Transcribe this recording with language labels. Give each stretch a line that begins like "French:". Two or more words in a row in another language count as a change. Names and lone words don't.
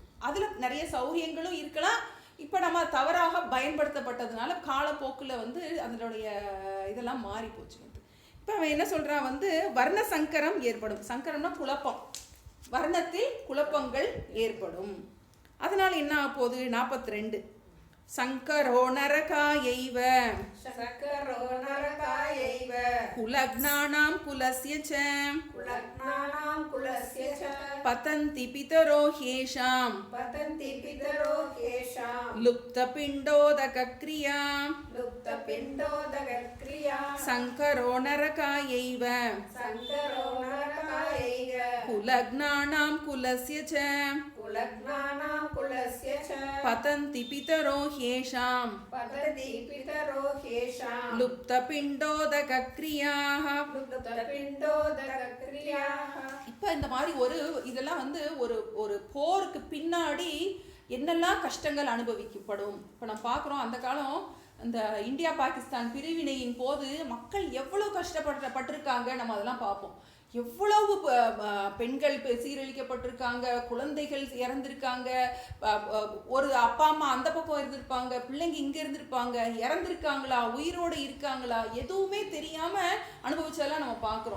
Tamil: அதில் நிறைய சௌகரியங்களும் இருக்கலாம். இப்போ நம்ம தவறாக பயன்படுத்தப்பட்டதுனால காலப்போக்கில் வந்து அதனுடைய இதெல்லாம் மாறி போச்சு வந்து. இப்போ அவன் என்ன சொல்கிறான் வந்து, வர்ண சங்கரம் ஏற்படும். சங்கரம்னா குழப்பம், வர்ணத்தில் குழப்பங்கள் ஏற்படும். அதனால் என்ன ஆக போகுது,
Sanskrit: 42 संकरो नरकायैव कुलग्नानां कुलस्य च कुलग्नानां कुलस्य च पतन्ति पितरो ह्येषां पतन्ति पितरो ह्येषां लुप्तपिण्डोदकक्रिया लुप्तपिण्डोदकक्रिया संकरो नरकायैव संकरो नरकायैव कुलग्नानां कुलस्य च कुलग्नानां कुलस्य च पतन्ति पितरो ह्येषां पतन्ति पितरो ह्येषां लुप्तपिण्डोदकक्रियाः लुप्तपिण्डोदकक्रियाः.
Tamil: இப்போ இந்த மாதிரி இதெல்லாம் வந்து ஒரு போருக்கு பின்னாடி என்னெல்லாம் கஷ்டங்கள் அனுபவிக்கப்படும். இப்போ நம்ம பார்க்குறோம் அந்த காலம் அந்த இந்தியா பாகிஸ்தான் பிரிவினையின் போது மக்கள் எவ்வளோ கஷ்டப்பட்டிருக்காங்க. நம்ம அதெல்லாம் பார்ப்போம். எவ்வளவு பெண்கள் சீரழிக்கப்பட்டிருக்காங்க, குழந்தைகள் இறந்திருக்காங்க, ஒரு அப்பா அம்மா அந்த பக்கம் இருந்திருப்பாங்க, பிள்ளைங்க இங்கே இருந்திருப்பாங்க, இறந்துருக்காங்களா உயிரோடு இருக்காங்களா எதுவுமே தெரியாமல் அனுபவிச்சதெல்லாம் நம்ம பார்க்குறோம்.